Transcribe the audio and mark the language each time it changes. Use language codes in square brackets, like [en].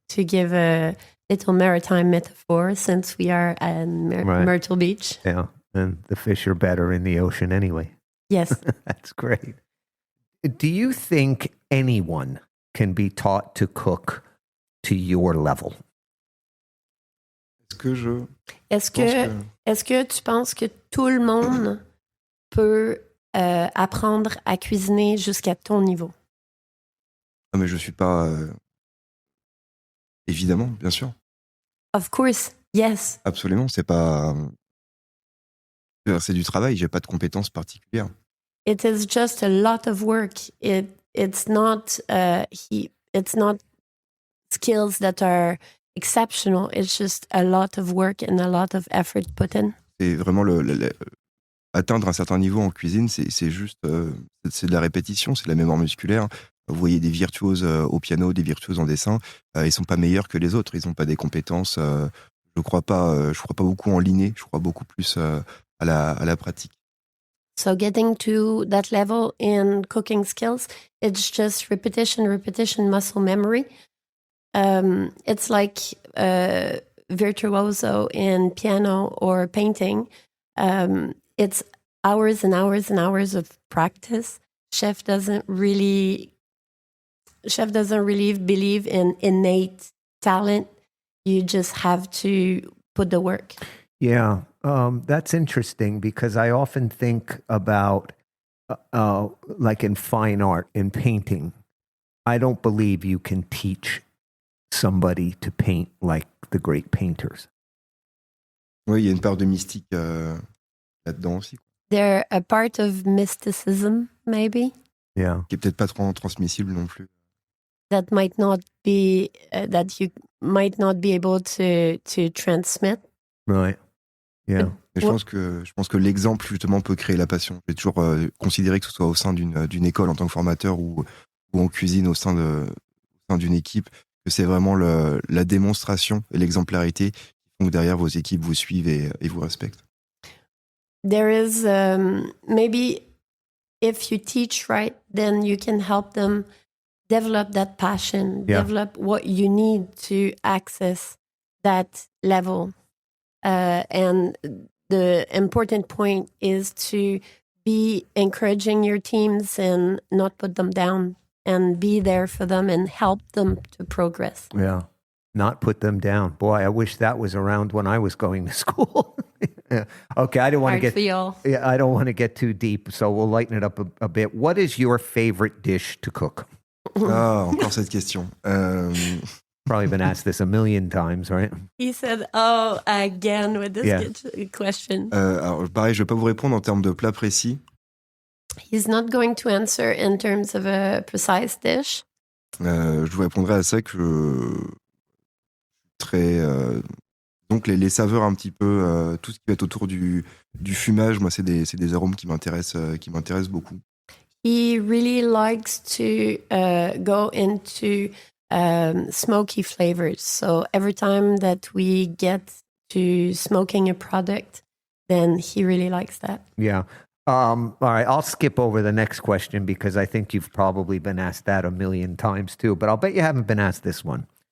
[en] To give a little maritime metaphor, since we are at Myrtle Beach. Yeah, and the fish are better in the ocean anyway. Yes. That's great. Do you think anyone can be taught to cook to your level? [fr] Est-ce que tu penses que tout le monde peut apprendre à cuisiner jusqu'à ton niveau? Ah, mais je suis pas... Évidemment, bien sûr. [en] Of course, yes. [fr] Absolument, c'est pas... C'est du travail, j'ai pas de compétences particulières. [en] It is just a lot of work. It's not skills that are exceptional. It's just a lot of work and a lot of effort put in. C'est vraiment atteindre un certain niveau en cuisine, c'est juste c'est de la répétition, c'est de la mémoire musculaire. Vous voyez des virtuoses au piano, des virtuoses en dessin, ils sont pas meilleurs que les autres, ils ont pas des compétences. Je crois pas beaucoup en l'inné, je crois beaucoup plus à la pratique. So getting to that level in cooking skills, it's just repetition, muscle memory. It's like virtuoso in piano or painting. It's hours and hours and hours of practice. Chef doesn't really believe in innate talent. You just have to put the work. Yeah, that's interesting, because I often think about, like in fine art, in painting, I don't believe you can teach somebody to paint like the great painters. [fr] Oui, il y a une part de mystique là-dedans aussi. [en] They're a part of mysticism, maybe. Yeah. [fr] qui est peut-être pas trop transmissible non plus. [en] That might not be that you might not be able to transmit. Right. Yeah. [fr] Mais je pense que l'exemple justement peut créer la passion. J'ai toujours considéré que ce soit au sein d'une école en tant que formateur ou en cuisine au sein d'une équipe, que c'est vraiment la démonstration et l'exemplarité qui font que derrière vos équipes vous suivent et vous respectent. [en] There is maybe if you teach right, then you can help them develop that passion, Yeah. develop what you need to access that level. And the important point is to be encouraging your teams and not put them down and be there for them and help them to progress. Yeah. Not put them down. Boy, I wish that was around when I was going to school. Yeah. Okay, I don't want to Hard for get y'all. Yeah, I don't want to get too deep, so we'll lighten it up a bit. What is your favorite dish to cook? [fr] Ah, encore cette question. [en] Probably been asked this a million times, right? He said, "Oh, again with this question." [fr] Alors pareil, je vais pas vous répondre en termes de plat précis. [en] He's not going to answer in terms of a precise dish. [fr] Je vous répondrai à ça que très donc les saveurs un petit peu tout ce qui va être autour du fumage, moi c'est des arômes qui m'intéressent beaucoup. [en] He really likes to go into smoky flavors. So every time that we get to smoking a product, then he really likes that. Yeah. All right, I'll skip over the next question because I think you've probably been asked that a million times too, but I'll bet you haven't been asked this one.